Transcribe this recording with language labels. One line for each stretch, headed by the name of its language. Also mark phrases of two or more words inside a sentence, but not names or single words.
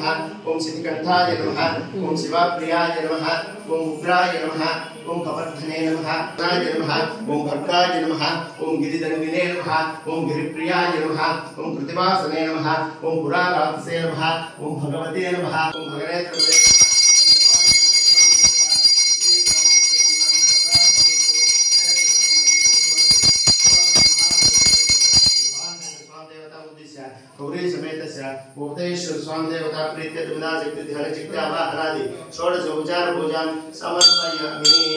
Sanskrit: ఓం సిద్ధికంఠాయ నమః, ఓం శివప్రియాయ నమః, ఓం ఉగ్రాయ నమః, ఓం కవర్ధనే నమః, నమః, ఓం భర్గాయ నమః, ఓం గిరిదంగినే నమః, ఓం గిరిప్రియాయ నమః, ఓం కృతివాసనే నమః, ఓం పురారాధసే నమః, ఓం భగవతే నమః, ఓం భగనేత్రే गौरी समेत भूतेश्वर स्वामी देवता प्रीत्य विना शक्ति ध्यान चित्त आवाहनादि षोडश उपचार पूजां समर्पयामि.